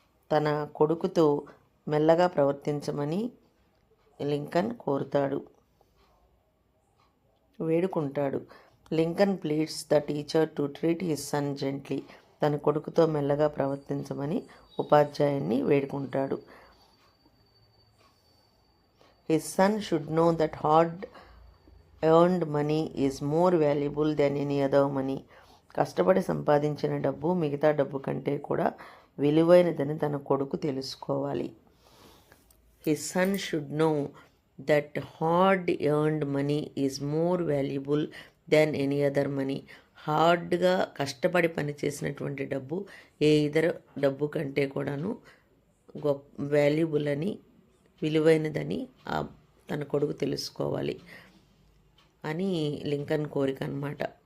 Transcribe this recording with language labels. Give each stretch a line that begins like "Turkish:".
Telugu: తన కొడుకుతో మెల్లగా ప్రవర్తించమని Lincoln వేడుకుంటాడు.
English: Lincoln pleads the teacher to treat his son gently.
Telugu: తన కొడుకుతో మెల్లగా ప్రవర్తించమని ఉపాధ్యాయున్ని వేడుకుంటాడు.
English: His son should know that hard earned money is more valuable than any other money.
Telugu: కష్టపడి సంపాదించిన డబ్బు మిగతా డబ్బు కంటే కూడా విలువైనదని తన కొడుకు తెలుసుకోవాలి.
English: His son should know that hard earned money is more valuable than any other money.
Telugu: హార్డ్గా కష్టపడి పనిచేసినటువంటి డబ్బు ఏ ఇతర డబ్బు కంటే కూడాను వాల్యుబుల్ అని, విలువైనదని తన కొడుకు తెలుసుకోవాలి అని లింకన్ కోరిక అన్నమాట.